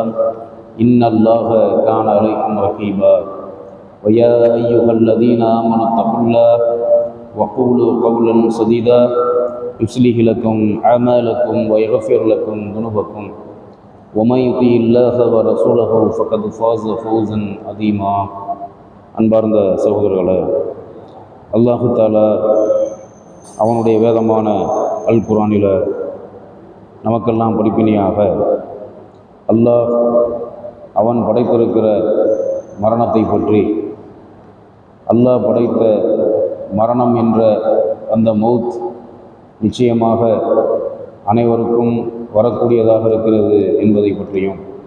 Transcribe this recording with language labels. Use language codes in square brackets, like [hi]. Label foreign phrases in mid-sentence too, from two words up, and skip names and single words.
[ar] إن الله كان عليكم رقيبا ويا أيها الذين آمنوا اتقوا الله وقولوا قولا سديدا يصلح لكم أعمالكم ويغفر لكم ذنوبكم ومن يطع الله ورسوله فقد فاز فوزا عظيما [ta] அன்பார்ந்த சகோதரர்களே, [ar] الله تعالى [ta] அவனுடைய வேதமான அல் குர்ஆனில் நமக்கெல்லாம் படிப்பினையாக அல்லாஹ் அவன் படைத்திருக்கிற மரணத்தை பற்றி, அல்லாஹ் படைத்த மரணம் என்ற அந்த மௌத் நிச்சயமாக அனைவருக்கும் வரக்கூடியதாக இருக்கிறது என்பதை பற்றியும்,